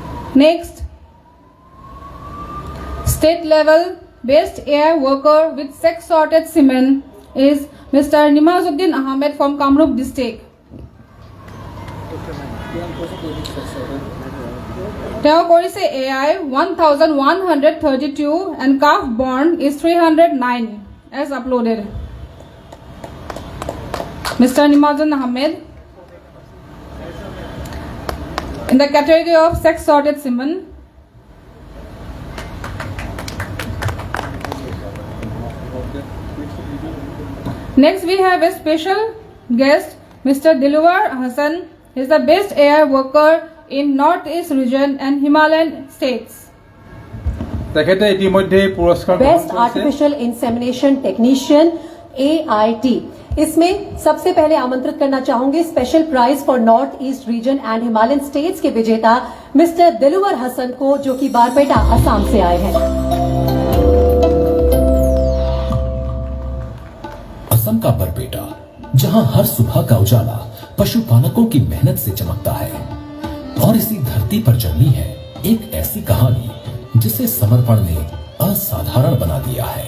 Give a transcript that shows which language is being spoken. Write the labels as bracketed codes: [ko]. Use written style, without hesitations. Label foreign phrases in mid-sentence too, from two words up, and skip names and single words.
[en] Next, state level best AI worker with sex sorted cement is Mr. Nimazuddin Ahmed from Kamrup district. [as] তেওঁ কৰিছে [en] AI 1132 and calf born is 309 as uploaded. Mr. Nimazuddin Ahmed in the category of sex sorted semen. Next we have a special guest, Mr. Dilwar Hassan. He is the best AI worker in Northeast region and Himalayan states. [as] তেখেতে ইতিমধ্যে পুৰস্কাৰ গ্ৰহণ बेस्ट কৰিছে। [en] Artificial Insemination Technician AIT. [hi] इसमें सबसे पहले आमंत्रित करना चाहूंगी [en] special prize for North East region and Himalayan states [hi] के विजेता मिस्टर दिलवर हसन को, जो कि बारपेटा असम से आए हैं। असम का बरपेटा, जहां हर सुबह का उजाला पशुपालकों की मेहनत से चमकता है, और इसी धरती पर जन्मी है एक ऐसी कहानी जिसे समर्पण ने असाधारण बना दिया है।